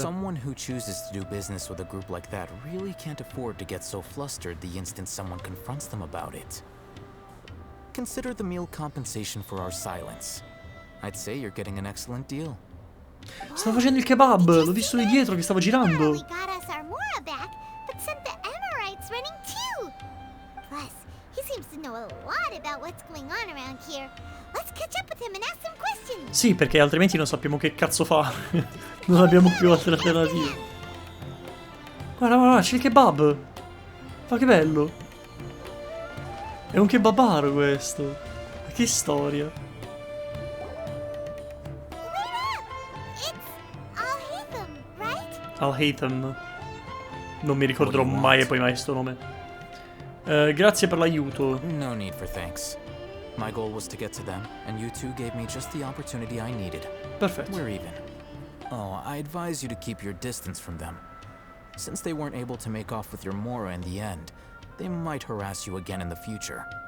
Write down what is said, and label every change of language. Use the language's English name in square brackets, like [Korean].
[English] Someone who chooses to do business with a group like that really can't afford to get so flustered the instant someone confronts them about it. Consider the meal compensation for our silence. I'd say you're getting an excellent deal. [Italian] Stava facendo il kebab, l'ho visto lì dietro che stava girando. [English] We got us our Mora back, but sent the Amorites running too. Plus, he seems to know a lot about what's going on around here. Let's catch up with him and ask some questions. [Italian] Sì, perché altrimenti non sappiamo che cazzo fa. Non abbiamo più altre alternative. Guarda, guarda, c'è il kebab. Ma che bello. È un kebabaro questo. Ma che storia. Al-Haytham. Non mi ricorderò mai e poi mai sto nome. Grazie per l'aiuto. [English] No need for thanks. My goal was to get to them, and you two gave me just the opportunity I needed. [Italian] Perfetto. [English] We're even. Oh, I advise you to keep your distance from them. Since they weren't able to make off with your Mora in the end, they might harass you again in the future.